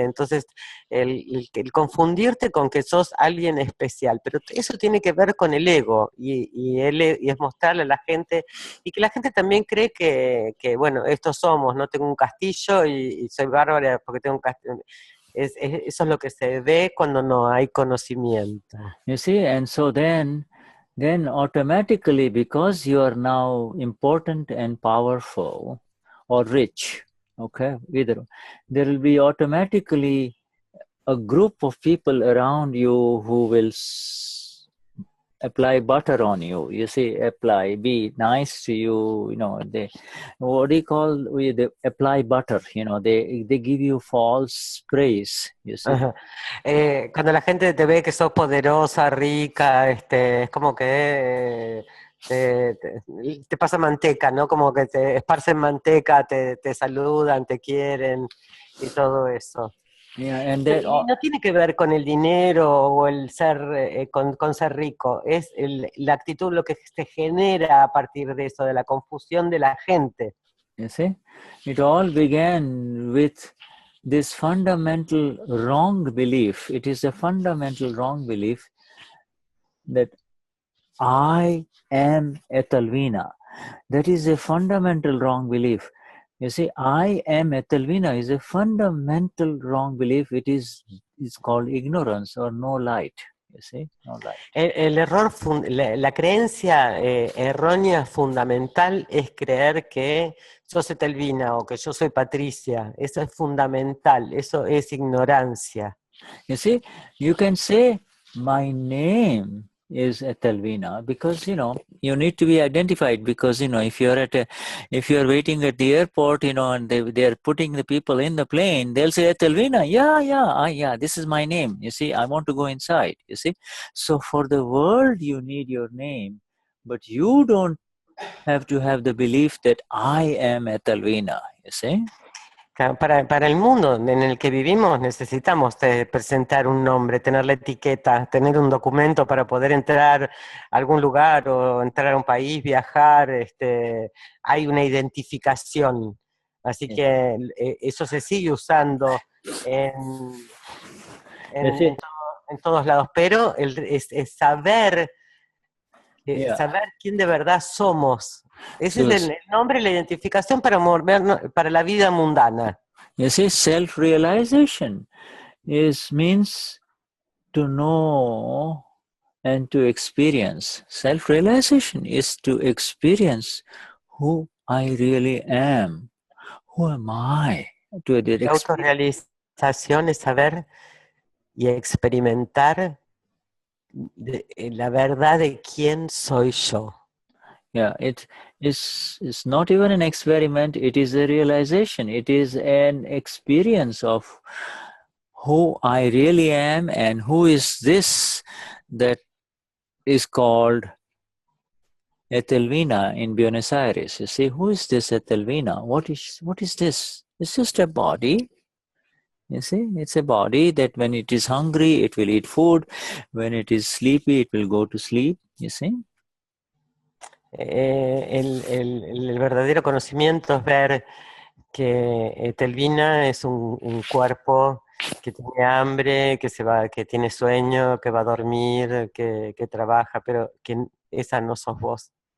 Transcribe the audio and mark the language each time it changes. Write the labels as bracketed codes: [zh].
[es] Entonces, el confundirte con que sos alguien especial, pero eso tiene que ver con el ego y es mostrarle a la gente y que la gente también cree que bueno, estos somos, no tengo un castillo y soy bárbara porque tengo un castillo. Eso es lo que se ve cuando no hay conocimiento. [en] You see, and so then automatically, because you are now important and powerful or rich, okay, either, there will be automatically a group of people around you who will apply butter on you. You see, apply, be nice to you, you know, they, what do you call, they apply butter, you know, they give you false praise, you see. Ajá. [es] Cuando la gente te ve que sos poderosa, rica, es como que te pasa manteca, ¿no? Como que te esparcen manteca, te saludan, te quieren y todo eso. [en] Yeah, and [es] Y [en] that, [es] no tiene que ver con el dinero o el ser, con ser rico, es la actitud lo que se genera a partir de eso, de la confusión de la gente. [en] you see, it all began with this fundamental wrong belief. It is a fundamental wrong belief that I am Etelvina. That is a fundamental wrong belief. You see, I am Etelvina is a fundamental wrong belief. It is called ignorance or no light. You see, no light. [es] El error, la creencia errónea fundamental es creer que sos Etelvina o que yo soy Patricia. Eso es fundamental, eso es ignorancia. [en] You see, you can say my name is Etelvina because, you know, you need to be identified because, you know, if you're waiting at the airport, you know, and they're putting the people in the plane, they'll say Etelvina, yeah, this is my name. You see, I want to go inside, you see. So for the world, you need your name, but you don't have to have the belief that I am Etelvina, you see. [es] Para el mundo en el que vivimos necesitamos presentar un nombre, tener la etiqueta, tener un documento para poder entrar a algún lugar o entrar a un país, viajar, hay una identificación. Así que eso se sigue usando en todos lados, pero es saber, saber quién de verdad somos. Ese es el nombre y la identificación para la vida mundana. [en] You see, self-realization means to know and to experience. Self-realization is to experience who I really am. Who am I? [es] La autorrealización es saber y experimentar la verdad de quién soy yo. [en] Yeah, it's not even an experiment, it is a realization. It is an experience of who I really am and who is this that is called Etelvina in Buenos Aires. You see, who is this Etelvina? What is this? It's just a body. You see, it's a body that when it is hungry, it will eat food. When it is sleepy, it will go to sleep. You see? [es] El verdadero conocimiento es ver que Etelvina es un cuerpo que tiene hambre, que tiene sueño, que va a dormir, que trabaja, pero que esa no sos vos.